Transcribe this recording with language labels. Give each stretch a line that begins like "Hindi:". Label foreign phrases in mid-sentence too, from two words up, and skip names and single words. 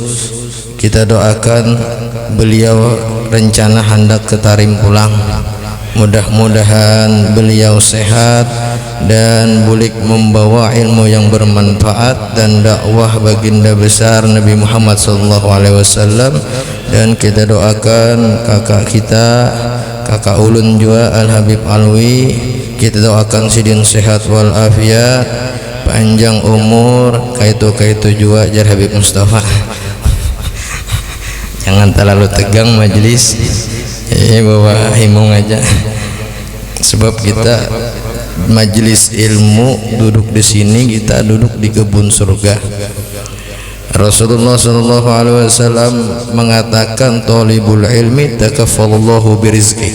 Indonesian: Kita doakan beliau rencana hendak ke Tarim pulang, mudah-mudahan beliau sehat dan bulik membawa ilmu yang bermanfaat dan dakwah baginda besar Nabi Muhammad SAW.
Banjar: Dan kita doakan kakak kita, kakak ulun juga Al-Habib Alwi, kita doakan sidin sehat wal afiat, panjang umur, kaitu juga jar Habib Mustafa. Jangan terlalu tegang majelis, bawa himung aja.
Indonesian: sebab kita majelis ilmu duduk di sini, kita duduk di kebun surga. Rasulullah
Arabic: صلى الله عليه وسلم
Indonesian: mengatakan
Arabic: طالب العلم تكفل الله برزقي.